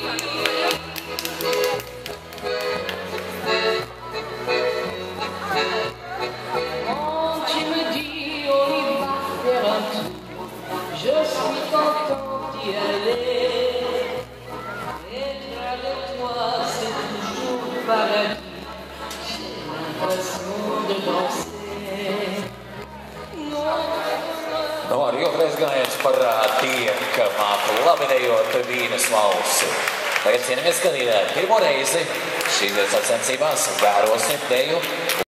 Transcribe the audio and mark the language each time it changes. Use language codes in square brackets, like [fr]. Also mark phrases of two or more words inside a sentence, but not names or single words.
[fr] Quand tu me dis on y va faire un tour, je suis content d'y aller. Être avec toi, c'est toujours paradis. J'ai l'impression de danser. [lv] Nu, ar joku reiz gājiens parādīja, ka māku labi dejot vīnas valsi. Tagad cienījamies skatītāji. Pirmo reizi šīs dienas sacensībās vērosim deju